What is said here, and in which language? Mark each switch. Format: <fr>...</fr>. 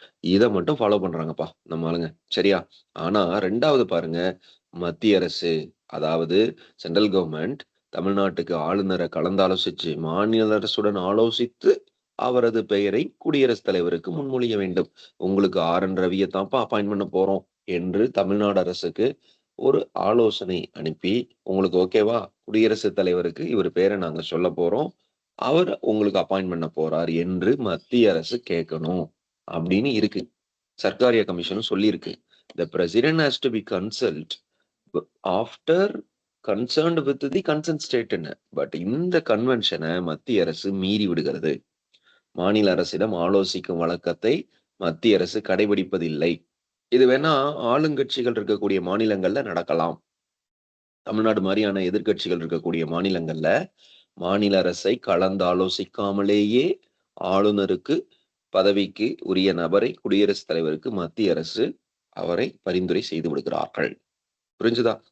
<ta>இத மட்டும் ஃபாலோ பண்றாங்கப்பா நம்ம ஆளுங்க. சரியா? ஆனா 2வது பாருங்க, மத்திய அரசு, அதாவது சென்ட்ரல் கவர்ன்மென்ட் தமிழ்நாட்டுக்கு ஆளுநர கலந்தாலோசிச்சு, மாநில அரசுடன் ஆலோசித்து அவரது பெயரை குடியரசுத் தலைவருக்கு முன்மொழிய வேண்டும். உங்களுக்கு ஆர்.என். ரவிய தான்ப்பா அப்பாயிண்ட் பண்ண போறோம் என்று தமிழ்நாடு அரசுக்கு ஒரு ஆலோசனை அனுப்பி, உங்களுக்கு ஓகேவா? குடியரசுத் தலைவருக்கு இவர் பேர நாங்க சொல்லப் போறோம். அவர் உங்களுக்கு அப்பாயிண்ட் பண்ண போறார் என்று மத்திய அரசு கேட்கணும். அப்படின்னு இருக்கு. சர்க்காரியா கமிஷனும் சொல்லியிருக்கு.</ta> <en>The president has to be consult after concerned with the concerned state ன்னு.</en> <ta>பட் இந்த கன்வென்ஷன மத்திய அரசு மீறி விடுகிறது. மாநில அரசிடம் ஆலோசிக்கும் வழக்கத்தை மத்திய அரசு கடைபிடிப்பதில்லை. இது வேணா ஆளுங்கட்சிகள் இருக்கக்கூடிய மாநிலங்கள்ல நடக்கலாம். தமிழ்நாடு மாரியான எதிர்க்கட்சிகள் இருக்கக்கூடிய மாநிலங்கள்ல, மாநில அரசை கலந்து ஆலோசிக்காமலேயே ஆளுநருக்கு பதவிக்கு உரிய நபரை குடியரசுத் தலைவருக்கு மத்திய அரசு அவரை பரிந்துரை செய்து விடுகிறார்கள். புரிஞ்சுதா?</ta>